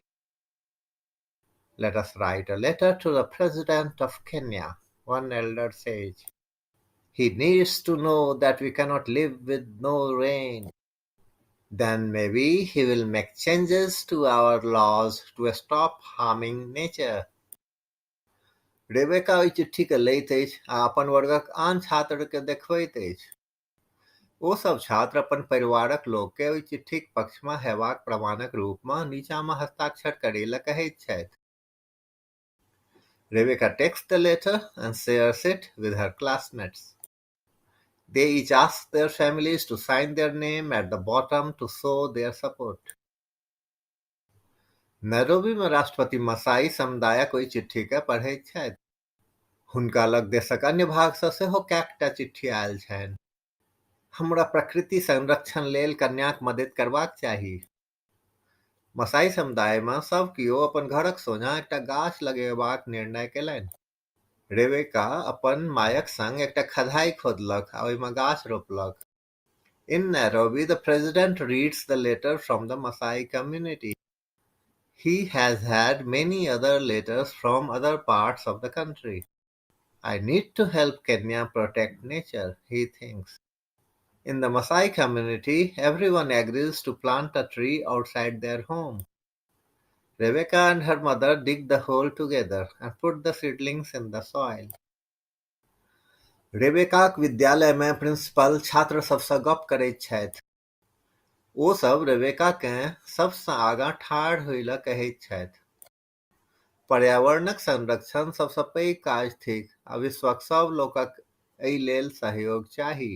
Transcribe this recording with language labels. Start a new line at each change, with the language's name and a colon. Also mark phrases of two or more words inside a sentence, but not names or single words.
English: Let us write a letter to the president of Kenya, one elder says. He needs to know that we cannot live with no rain. Then maybe he will make changes to our laws to stop harming nature.
Maithili: रेबेका ओहि चिट्ठीके लैत अछि आ अपन वर्गक आन छात्रके देखबैत अछि। ओ सब छात्र अपन परिवारक लोकके ओहि चिट्ठीक पक्षमे हेबाक प्रमाणक रूपमे नीचाँमे हस्ताक्षर करै लेल कहैत छथि।
English: Rebecca takes the letter and shares it with her classmates. They each ask their families to sign their name at the bottom to show their support.
Maithili: नैरोबी में राष्ट्रपति मसाई समुदायक ओहि चिट्ठीके पढ़ैत छथि। हुनका लग देशक अन्य भागसँ सेहो कएकटा चिट्ठी आयल छनि। हमरा प्रकृति संरक्षण लेल कन्याक मदद करबाक चाही। मसाई समुदायमे सब कियो अपन घरक सोझाँ एकटा गाछ लगेबाक निर्णय केलनि। रेबेका अपन मायक संग एकटा खदाई खोदलक आ ओहिमे गाछ रोपलक।
English: In Nairobi, the president reads the letter from the Masai community. He has had many other letters from other parts of the country. I need to help Kenya protect nature, he thinks. In the Masai community, everyone agrees to plant a tree outside their home. Rebecca and her mother dig the hole together and put the seedlings in the soil.
Maithili: रेबेकाक विद्यालय में प्रिंसिपल छात्र सबसँ गप करैत छथि। ओ सब रेबेकाकेँ सबसँ आगाँ ठाढ़ होइ ल कहैत छथि। पर्यावरणक संरक्षण सबसँ पैघ काज थिक आ विश्वक सब लोकक एहि लेल सहयोग चाही।